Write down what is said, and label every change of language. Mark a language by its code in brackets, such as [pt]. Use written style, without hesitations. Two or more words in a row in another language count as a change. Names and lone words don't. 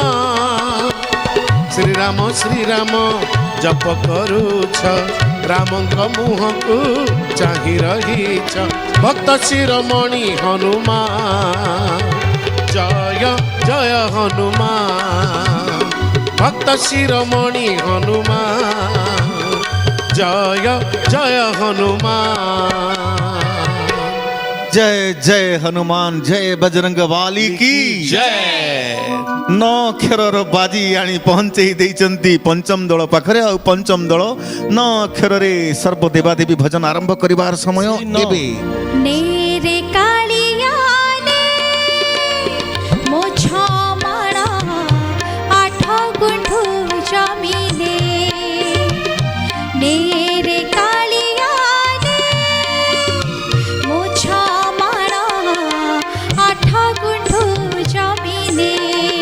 [or] ଶ୍ରୀରାମ ଶ୍ରୀରାମ ଜପ କରୁଛ, ରାମଙ୍କ ମୁହଁକୁ ଚାହିଁ ରହିଛ। ଭକ୍ତ ଶିରୋମଣି ହନୁମାନ ଜୟ ଜୟ ହନୁମାନ, ଭକ୍ତ ଶିରୋମଣି ହନୁମାନ ଜୟ ଜୟ ହନୁମାନ। [hi] जय जय हनुमान, जय बजरंग वाली की [or] ଜୟ। ନ ଅକ୍ଷରର ବାଜି ଆଣି ପହଞ୍ଚେଇ ଦେଇଛନ୍ତି ପଞ୍ଚମ ଦଳ ପାଖରେ। ଆଉ ପଞ୍ଚମ ଦଳ ନ ଅକ୍ଷରରେ ସର୍ବଦେବାଦେବୀ ଭଜନ ଆରମ୍ଭ କରିବାର ସମୟ ଏବେ। ନେରେ କାଳିଆ ନେ ମୋ ଛମାଣ ଆଠ ଗୁଣ୍ଠୁ ଜମିନେ, ନେରେ କାଳିଆ ନେ ମୋ ଛମାଣ ଆଠ ଗୁଣ୍ଠୁ ଜମିନେ।